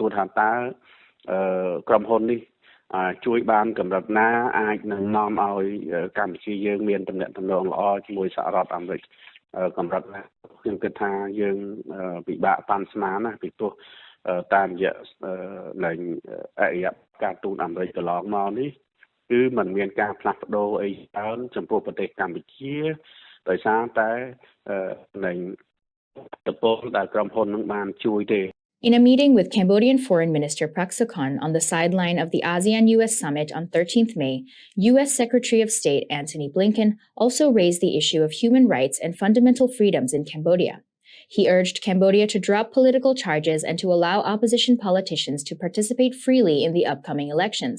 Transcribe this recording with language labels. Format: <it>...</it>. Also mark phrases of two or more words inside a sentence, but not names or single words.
<km>រថាតើក្រុមហ៊ុននេះជួយបានកម្រិតណាអាចនឹងនាំឲ្យកម្ពុជាយើងមានទំនាក់ទំនងល្អជាមួយសហរដ្ឋអាមេរិកកម្រិតណាខ្ញុំគិតថាយើងពិបាកប៉ាន់ស្មានណាពីព្រោះតាមរយៈនៃអរិយការទូតអាមេរិកកន្លងមកនេះគឺมันមានការផ្លាស់ប្ដូរអីច្រើនចំពោះប្រទេសកម្ពុជាដោយសារតែនៃតពលដែលក្រុមហ៊ុននឹងបានជួយទេ</km> <en>In a meeting with Cambodian Foreign Minister Prak Sokhonn on the sideline of the ASEAN-US Summit on 13th May, U.S. Secretary of State Antony Blinken also raised the issue of human rights and fundamental freedoms in Cambodia. He urged Cambodia to drop political charges and to allow opposition politicians to participate freely in the upcoming elections.</en>